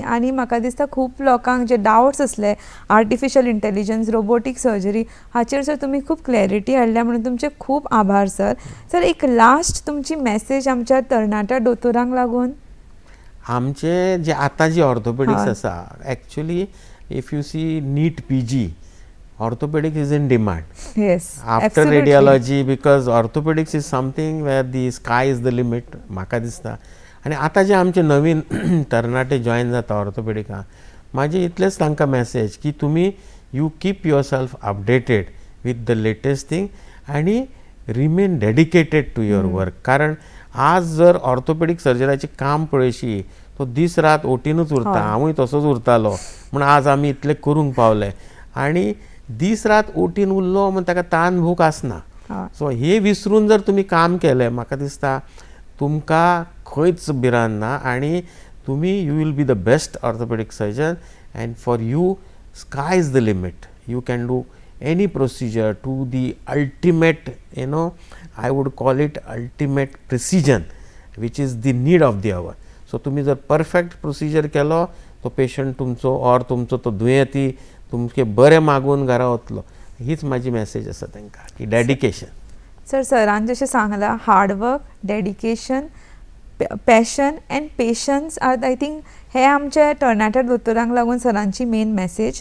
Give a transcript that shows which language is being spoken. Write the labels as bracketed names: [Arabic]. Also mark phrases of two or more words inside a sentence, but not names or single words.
[Konkani] आनी म्हाका दिसता खूब लोकांक जे डावट्स आसले [English] artificial intelligence, robotic surgery [Konkani] हाचेर सर तुमी खूब क्लॅरिटी हाडल्या म्हणून तुमचे खूब आभार सर. सर एक लास्ट तुमची मॅसेज आमच्या तरणाट्या दोतोरांक लागून? आमचे जे आतां जी ऑर्थोपेडिक्स आसा, [English] actually if you see NEET PG, orthopedics is in demand. Yes, After absolutely. radiology, because orthopedics is something where the sky is the limit, [Konkani] म्हाका दिसता. आनी आतां जे आमचे नवीन तरणाटे जॉइन जाता ऑर्थोपेडिकां, म्हाजी इतलेंच तांकां मॅसेज की तुमी [English] you keep yourself updated with the latest thing [Konkani] आनी [English] remain dedicated to your work. [Konkani] कारण आज जर ऑर्थोपेडिक सर्जराचें काम पळयशी तो दीस रात ओटीनूच उरता, हांवूय तसोच उरतालो, म्हूण आज आमी इतलें करूंक पावले. आनी दीस रात ओटीन उरलो म्हण ताका ताण भूक आसना. सो हे विसरून जर तुमी काम केलें, म्हाका दिसता तुमकां खंयच भिरांत ना आनी तुमी [English] you will be the best orthopedic surgeon. and for you sky is the limit. you can do any procedure to the ultimate, I would call it ultimate precision which is the need of the hour. [Konkani] सो तुमी जर [English] perfect procedure [Konkani] केलो तो पेशंट तुमचो ऑर तुमचो तो दुयेंती तुमचे बरें मागून घरा वतलो. हीच म्हाजी मॅसेज आसा तांकां की डेडिकेशन. सर सरान जशें सांगलां, [English] hardwork, dedication, passion and patience are I think [Konkani] हे आमच्या तरणाट्या दोतोरांक लागून सरांची [English] main message.